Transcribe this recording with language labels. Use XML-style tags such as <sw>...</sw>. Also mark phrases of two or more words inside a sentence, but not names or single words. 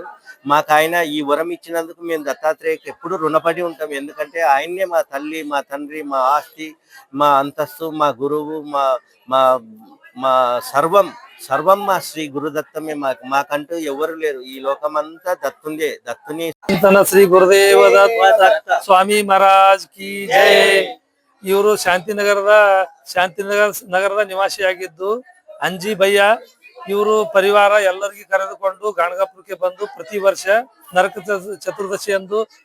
<te>మాకు ఆయన ఈ వరం ఇచ్చినందుకు మేము దత్తాత్రేయకి ఎప్పుడు రుణపడి ఉంటాం. ఎందుకంటే ఆయన్నే మా తల్లి, మా తండ్రి, మా ఆస్తి, మా అంతస్తు, మా గురువు, మా మా మా సర్వం సర్వం మా శ్రీ గురుదత్తమే. మాకంటూ ఎవరు లేరు. ఈ లోకమంతా దత్తుందే. దత్తుని</te> <kn>ತನ ಶ್ರೀ ಗುರುದೇವ ದತ್ತ ಸ್ವಾಮಿ</kn> <hi>महाराज की जय.</hi> <kn>ಇವರು ಶಾಂತಿನಗರದ ನಿವಾಸಿಯಾಗಿದ್ದು ಅಂಜಿ ಭಯ್ಯ ಇವರು ಪರಿವಾರ ಎಲ್ಲರಿಗೂ ಕರೆದುಕೊಂಡು ಗಾಣಗಾಪುರಕ್ಕೆ ಬಂದು ಪ್ರತಿ ವರ್ಷ ನರಕ ಚತುರ್ದಶಿ ಎಂದು</kn>